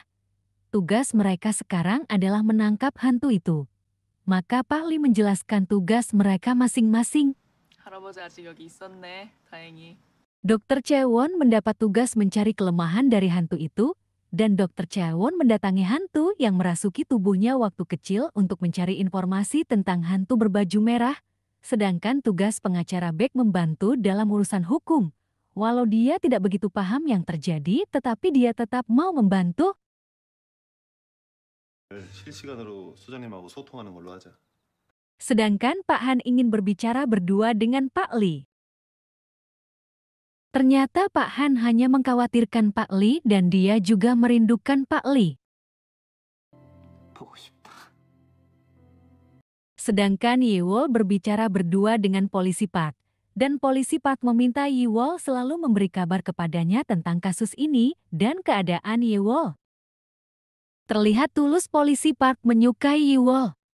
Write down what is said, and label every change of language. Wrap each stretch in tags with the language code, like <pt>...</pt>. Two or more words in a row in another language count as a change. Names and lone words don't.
<id>Tugas mereka sekarang adalah menangkap hantu itu. Maka Pak Lee menjelaskan tugas mereka masing-masing.</id> <ko>할아버지 아직 여기 있었네. 다행히.</ko> <id>Dr. Chaewon mendapat tugas mencari kelemahan dari hantu itu, dan Dr. Chaewon mendatangi hantu yang merasuki tubuhnya waktu kecil untuk mencari informasi tentang hantu berbaju merah, sedangkan tugas pengacara Beck membantu dalam urusan hukum. Walau dia tidak begitu paham yang terjadi, tetapi dia tetap mau membantu.</id> <ko>실시간으로 소장님하고 소통하는 걸로 하자.</ko> <id>Sedangkan Pak Han ingin berbicara berdua dengan Pak Lee. Ternyata Pak Han hanya mengkhawatirkan Pak Lee dan dia juga merindukan Pak Lee.</id> <ko>보고 싶다.</ko> <id>Sedangkan Yiwol berbicara berdua dengan polisi Park. Dan polisi Park meminta Yiwol selalu memberi kabar kepadanya tentang kasus ini dan keadaan Yiwol. Terlihat tulus polisi Park menyukai Yiwol.</id>